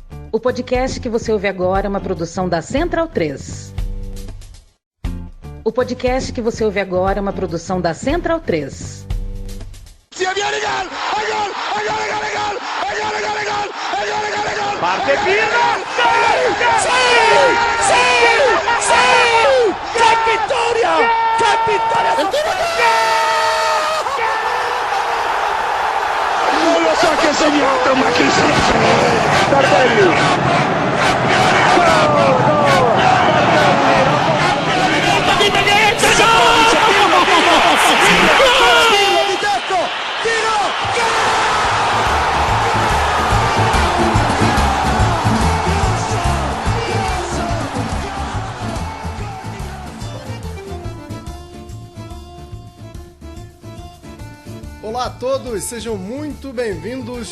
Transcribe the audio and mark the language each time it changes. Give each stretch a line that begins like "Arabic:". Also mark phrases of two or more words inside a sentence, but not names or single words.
Portuguese: O podcast que você ouve agora é uma produção da Central 3. O podcast que você ouve agora é uma produção da Central 3.
Italian: Parte Pirlo! ¡Qué vittoria! ¡Qué vittoria! Non lo so che ha segnato, ma chi se lo sa? Tardelli!
Portuguese: Olá a todos, sejam muito bem-vindos.